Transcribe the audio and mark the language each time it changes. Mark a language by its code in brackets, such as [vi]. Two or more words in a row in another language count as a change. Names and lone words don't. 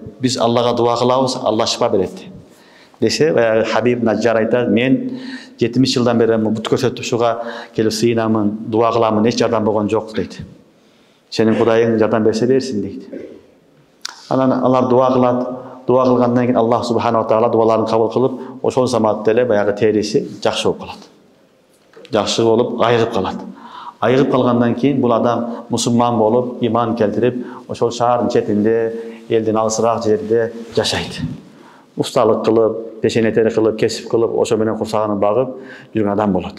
[ky] Биз Аллага дуа кылабыз, Алла шифа берет. Десе, Habib Najjar айтат, мен 70 жылдан бери бут көрсөтүп ушуга келип сыйынамын, дуа кыламын, эч жардам болгон жок дейт. Сенин Кудайың жардам берсе берсин дейт. Анан алар дуа кылат. Дуа кылгандан кийин [ar] الله سبحانه وتعالى [ky] дуаларын кабыл кылып, ошол заматта эле баягы териси жакшы болуп калат. Жакшы болуп, айыгып калат. Айыгып калгандан кийин бул адам мусулман болуп, иман келтирип, ошол шаардын четинде, элден алысыраак жерде жашайт. Усталык кылып, пешенетери кылып, кесип кылып, ошо менен курсагын багып жүргөн адам болот.